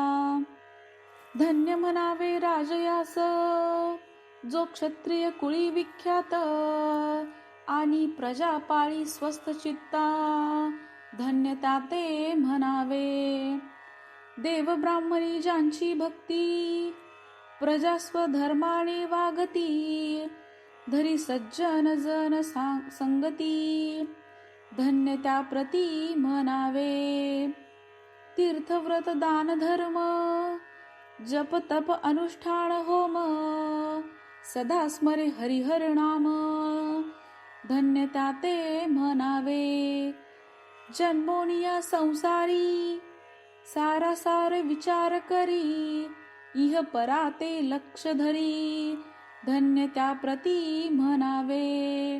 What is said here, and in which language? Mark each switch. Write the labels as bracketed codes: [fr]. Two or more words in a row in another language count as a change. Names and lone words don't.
[mr] धन्य म्हणावे राजयास, जो क्षत्रिय कुळी विख्यात. आणि प्रजा पाळी स्वस्थ चित्ता, धन्य ते म्हणावे. देव ब्राह्मणी ज्यांची भक्ती, प्रजा स्वधर्माने वागती. धरी सज्जन जन संगती, धन्य त्या प्रती म्हणावे. तीर्थव्रत दान धर्म, जप तप अनुष्ठान होम. सदा स्मरे हरिहर नाम, धन्य त्या ते म्हणावे. जन्मोनिया संसारी, सारासार विचार करी. इह परा ते लक्ष धरी, धन्य त्या प्रती म्हणावे.